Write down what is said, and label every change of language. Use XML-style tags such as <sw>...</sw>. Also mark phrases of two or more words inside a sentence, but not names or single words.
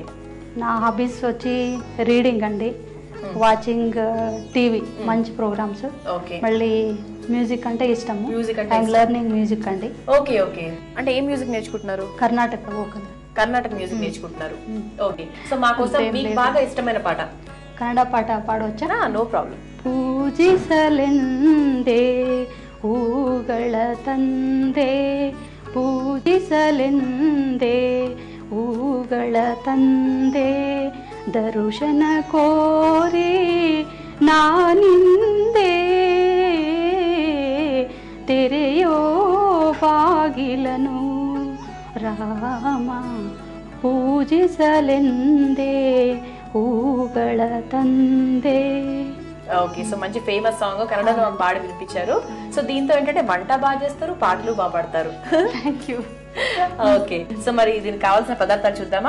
<te>నా హాబీస్ వచ్చి రీడింగ్ అండి,</te> <en>watching TV</en> <te>మంచి ప్రోగ్రామ్స్, మళ్ళీ మ్యూజిక్ అంటే ఇష్టము.</te> <en>learning music అండి. okay okay,</en> <te>అంటే ఏ మ్యూజిక్ నేర్చుకుంటున్నారు?</te> <en>Carnatic music</en> <te>నేర్చుకుంటున్నారు.</te> <en>okay, so</en> <te>మా కోసం మీకు బాగా ఇష్టమైన పాట కన్నడ పాట పాడవచ్చా?</te> <en>no problem.</en> <kn>ಪೂಜಿಸಲೆಂದೇ ಹೂಗಳ ತಂದೆ, ಪೂಜಿಸಲೆಂದೇ ಹೂಗಳ ತಂದೆ, ದರುಶನ ಕೋರಿ ನಾನಿಂದೆ, ತೆರೆಯೋ ಬಾಗಿಲನು ರಾಮ, ಪೂಜಿಸಲೆಂದೇ ಹೂಗಳ ತಂದೆ.</kn> <en>okay, so</en> <te>మంచి</te> <en>famous song</en> <te>కన్నడలో పాడి వినిపించారు. సో దీంతో ఏంటంటే వంట బాగా చేస్తారు, పాటలు బాగా పాడతారు.</te> <en>thank you. okay, so</en> <te>మరి దీనికి కావాల్సిన పదార్థాలు చూద్దామా?</te>